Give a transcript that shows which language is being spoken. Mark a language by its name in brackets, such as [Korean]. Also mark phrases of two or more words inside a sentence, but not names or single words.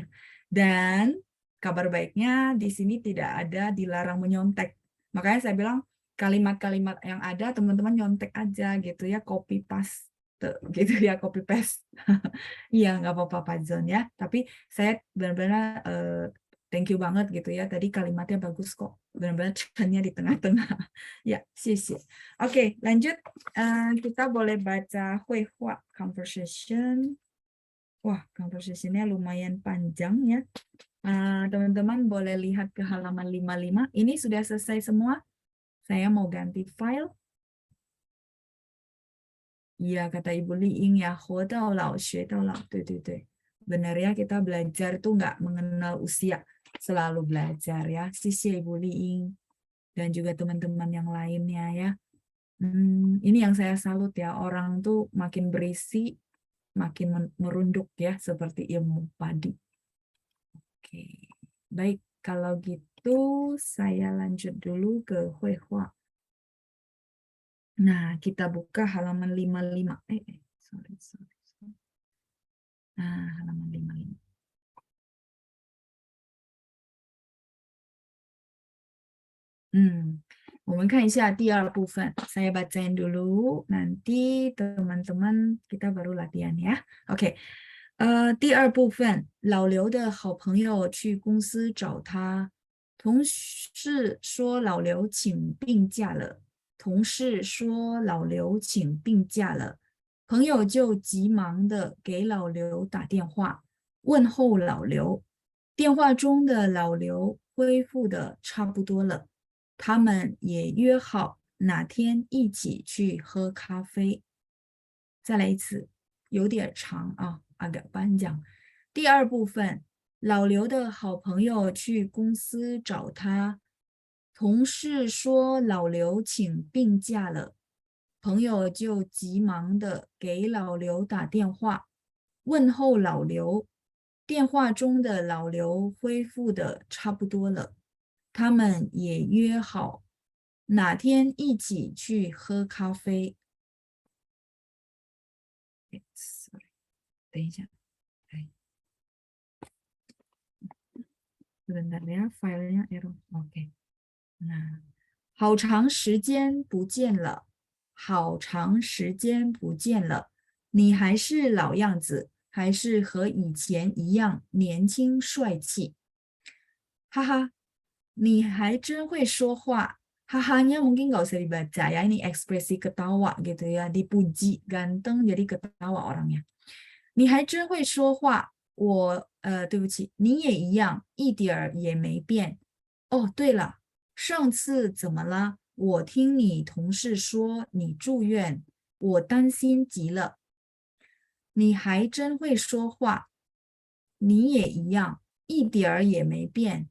[Indonesian] Dan kabar baiknya di sini tidak ada dilarang menyontek. Makanya saya bilang kalimat-kalimat yang ada teman-teman nyontek aja gitu ya, copy paste gitu ya, copy paste. Iya, nggak apa-apa Pak John ya. Tapi saya benar-benar [English] thank you [Indonesian] banget gitu ya. Tadi kalimatnya bagus kok. Benar-benar cekannya di tengah-tengah. Ya, sih. Oke, lanjut. Kita boleh baca Huihua conversation. Wah, conversation-nya lumayan panjang ya. Teman-teman boleh lihat ke halaman 55. Ini sudah selesai semua. Saya mau ganti file. Iya, kata Ibu Liing ya, [Chinese] 活到老学到老. [Indonesian] Benar ya, kita belajar tuh nggak mengenal usia. Selalu belajar ya. Sisi Ibu Liing. Dan juga teman-teman yang lainnya ya. Ini yang saya salut ya. Orang tuh makin berisi, makin merunduk ya. Seperti ilmu padi. Oke. Baik, kalau gitu saya lanjut dulu ke Huihua. Nah, kita buka halaman 55. Sorry. Nah, halaman 55. [Chinese] 我们看一下第二部分. [Indonesian] Saya bacain dulu, nanti teman-teman kita baru latihan ya. Oke. [Chinese] 第二部分，老刘的好朋友去公司找他，同事说老刘请病假了。同事说老刘请病假了，朋友就急忙的给老刘打电话，问候老刘。电话中的老刘恢复的差不多了。他们也约好哪天一起去喝咖啡。再来一次，有点长啊 ， [Indonesian] agak panjang。 [Chinese] 第二部分，老刘的好朋友去公司找他，同事说老刘请病假了，朋友就急忙的给老刘打电话，问候老刘。电话中的老刘恢复的差不多了。他们也约好哪天一起去喝咖啡。等一下 [Indonesian] ，sebentar ya, filenya error. Oke. Nah, [Chinese] 好长时间不见了，好长时间不见了，你还是老样子，还是和以前一样年轻帅气。哈哈， 你还真会说话。 [Indonesian] Hahanya mungkin nggak usah dibaca ya, ini ekspresi ketawa gitu ya, dipuji, ganteng jadi ketawa orangnya. [Chinese] 你还真会说话，对不起，你也一样，一点儿也没变。哦，对了，上次怎么了？我听你同事说你住院，我担心极了。你还真会说话，你也一样，一点儿也没变。